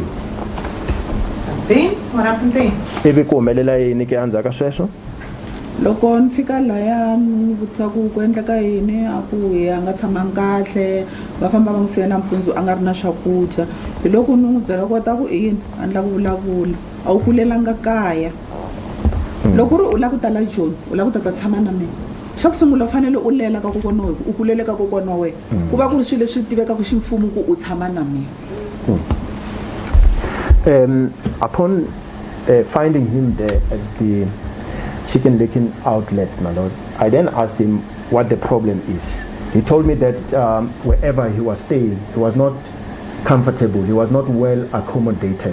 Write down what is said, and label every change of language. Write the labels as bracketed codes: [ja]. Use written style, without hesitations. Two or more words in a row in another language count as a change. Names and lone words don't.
[en] Then, what happened then? [ts] Ivi ku humelela yini ke endzhaku ka sweswo? loko ni fika laya ni vutisa ku endleka yini a ku hi a nga tshamangi kahle va famba va n'wi siya nampundzu a nga ri na swakudya hi loko ni n'wi byela kota ku i yini a endla ku vulavula a wu kulelanga kaya loko ri u lava ku tala Joni u lava ku ta tshama na mina xa ku sungula u fanele u lela ka kokwana wa wena u kulele ka kokwana wa wena ku va ku ri swilo leswi tiveka ku ximfumo ku u tshama na mina. [en] Upon finding him there at the chicken licking outlet, my lord, I then asked him what the problem is. He told me that wherever he was staying, he was not comfortable, he was not well accommodated.